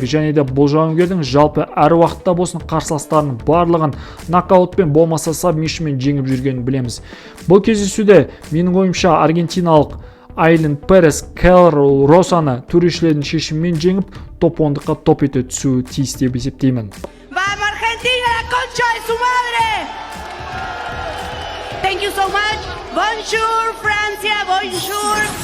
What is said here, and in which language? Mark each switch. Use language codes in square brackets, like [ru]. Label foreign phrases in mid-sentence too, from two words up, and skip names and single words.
[kk] Және де бұл жауынгердің жалпы әр уақытта болсын қарсыластарының барлығын нокаутпен болмаса сабмишнмен жеңіп жүргенін білеміз. Бұл кездесуде менің ойымша аргентиналық Айлин Перес Кэрол Росаны төрешілердің шешімімен жеңіп, топ 10-ға топ ете түсуі тиіс деп есептеймін. [es] ¡Vamos Argentina, la concha de su madre! [en] Thank you so much. [fr] Bonjour, Francia, bonjour.